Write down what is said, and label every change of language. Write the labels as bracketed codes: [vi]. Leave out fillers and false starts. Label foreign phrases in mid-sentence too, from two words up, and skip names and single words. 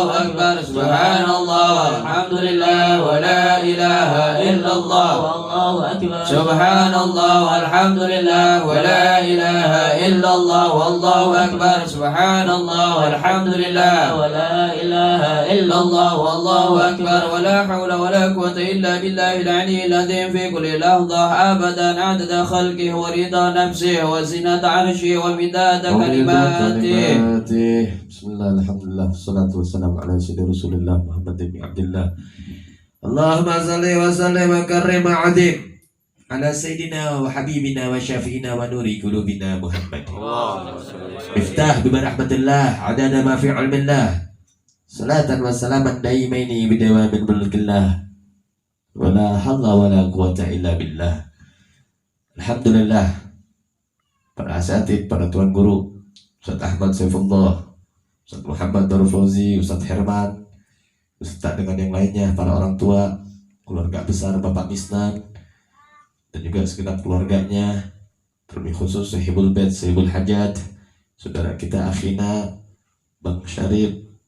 [ar] أكبر سبحان الله الحمد لله ولا إله إلا الله والله أكبر سبحان الله والحمد لله ولا إله إلا الله والله أكبر سبحان الله والحمد لله ولا إله إلا الله والله أكبر ولا حول ولا قوة إلا بالله العلي العظيم في كل لحظة أبدا عدد خلقه ورضا نفسه وزنة عرشه ومداد كلماته. بسم الله، الحمد لله، والصلاة والسلام على سيدنا رسول الله محمد بن عبد الله. اللهم صل وسلم وكرم وعظم على سيدنا وحبيبنا وشفيعنا ونور قلوبنا محمد. افتح برحمة الله عدد ما في علم الله. صلاة وسلاما دائمين بدوام ملك الله. ولا حول ولا قوة إلا بالله. Alhamdulillah. [id] Para asatid, para tuan guru, Ustaz Ahmad Saifullah, Ustaz Muhammad Darul Fauzi, Ustaz Herman, Ustaz dengan yang lainnya, para orang tua, keluarga besar Bapak Misnan, dan juga segenap keluarganya, terlebih khusus [ar] صاحب البيت, صاحب الحاجة, [id] saudara kita Akhina, Bang Syarif,